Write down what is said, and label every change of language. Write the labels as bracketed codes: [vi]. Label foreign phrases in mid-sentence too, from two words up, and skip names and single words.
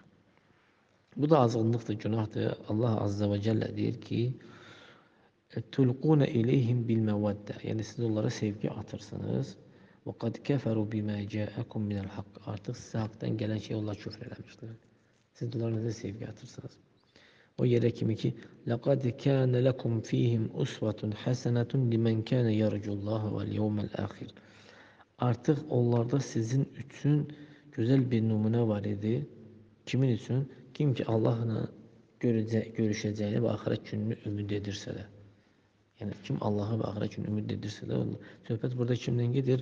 [az] Bu da azğınlıqdır, günahdır. Allah [ar] عز وجل [az] deyir ki, [ar] تلقون إليهم بالمودة. [az] Yəni siz onlara sevgi atırsınız. [ar] وقد كفروا بما جاءكم من الحق. [az] Artıq sizə haqdan gələn şey onlar küfr eləmişlər. Siz onlara necə sevgi atırsınız? O yerə kimi ki, [ar] لقد كان لكم فيهم أسوة حسنة لمن كان يرجو الله واليوم الآخر. [az] Artıq onlarda sizin üçün gözəl bir nümunə var idi. Kimin üçün? Kim ki Allahla görüşəcəyini və axirət gününü ümid edirsə də. Yəni kim Allaha və axirət gününü ümid edirsə də, söhbət burada kimdən gedir?